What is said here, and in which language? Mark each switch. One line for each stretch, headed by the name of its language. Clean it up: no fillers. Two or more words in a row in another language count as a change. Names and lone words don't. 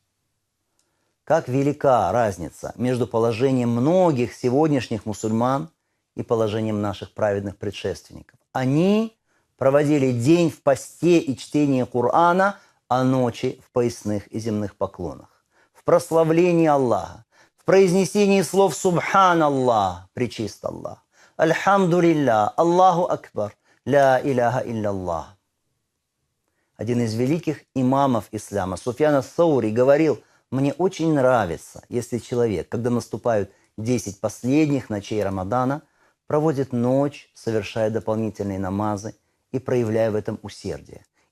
Russian: Как велика разница между положением многих сегодняшних мусульман и положением наших праведных предшественников. Они проводили день в посте и чтении Корана, а ночи в поясных и земных поклонах, в прославлении Аллаха, в произнесении слов
Arabic: «سبحان الله»,
Russian: «Пречист Аллах»,
Arabic: «الحمد لله», «الله أكبر», «لا إله إلا الله».
Russian: Один из великих имамов ислама, Суфьян ас-Саури, говорил: «Мне очень нравится, если человек, когда наступают 10 последних ночей Рамадана, проводит ночь, совершая дополнительные намазы и проявляя в этом усердие.